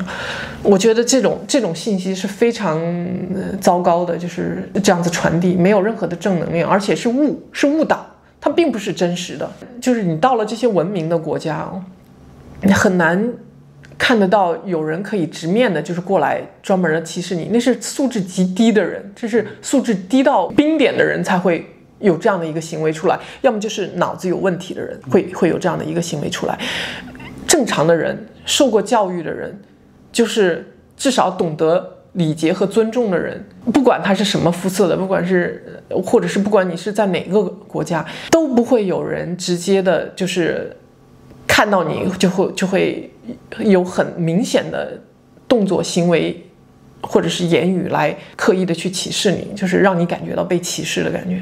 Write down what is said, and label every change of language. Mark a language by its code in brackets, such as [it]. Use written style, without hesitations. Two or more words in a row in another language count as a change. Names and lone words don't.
[zh] 我覺得這種信息是非常糟糕的，就是這樣子傳遞，沒有任何的正能量，而且是誤導，它並不是真實的。就是你到了這些文明的國家你很難看得到有人可以直面的就是過來專門的歧視你，那是素質極低的人，这是素質低到冰點的人才會有這樣的一個行為出來，要麼就是腦子有問題的人會有這樣的一個行為出來。正常的人，受過教育的人，就是至少懂得禮節和尊重的人，不管他是什麼膚色的，不管是或者是不管你是在哪個國家，都不會有人直接的就是看到你就會有很明顯的動作行為或者是言語來刻意的去歧視你，就是讓你感覺到被歧視的感覺。